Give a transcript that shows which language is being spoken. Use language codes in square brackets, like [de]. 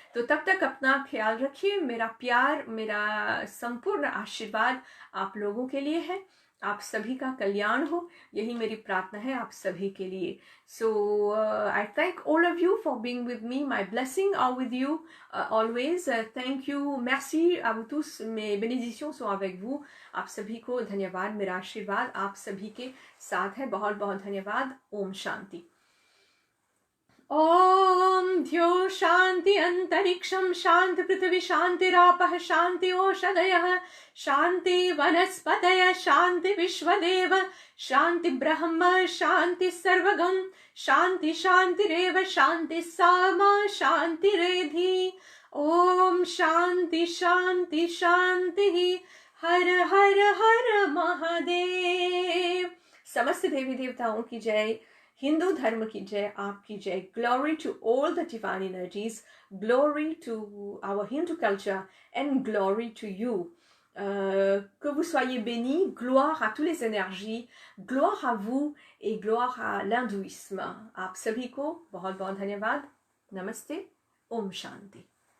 [hi] तो तब तक अपना ख्याल रखिए। मेरा प्यार, मेरा संपूर्ण आशीर्वाद आप लोगों के लिए है। आप सभी का कल्याण हो, यही मेरी प्रार्थना है आप सभी के लिए। [en] So I thank all of you for being with me, my blessing are with you always. Thank you, [fr] merci à vous tous, mes bénédictions sont avec vous। [hi] आप सभी को धन्यवाद, मेरा आशीर्वाद आप सभी के साथ है। बहुत बहुत धन्यवाद। ओम शांति। [sa] ॐ द्यो शान्ति अन्तरिक्षं शान्ति पृथिवी शान्तिरापः शान्ति ओषधयः शान्ति वनस्पतयः शान्ति विश्वदेव शान्ति ब्रह्म शान्ति सर्वगं शान्ति शान्तिरेव शान्ति सामा शान्तिरेधि ॐ शान्ति शान्ति शान्तिः हर हर हर महादेव। [hi] समस्त देवी देवताओं की जय, हिंदू धर्म की जय, आपकी जय। [en] Glory to all the divine energies, glory to our Hindu culture and glory to you. [fr] Que vous soyez bénis, gloire à toutes les énergies, gloire à vous et gloire à l'hindouisme. [hi] आप सभी को बहुत बहुत धन्यवाद। नमस्ते, ओम शांति।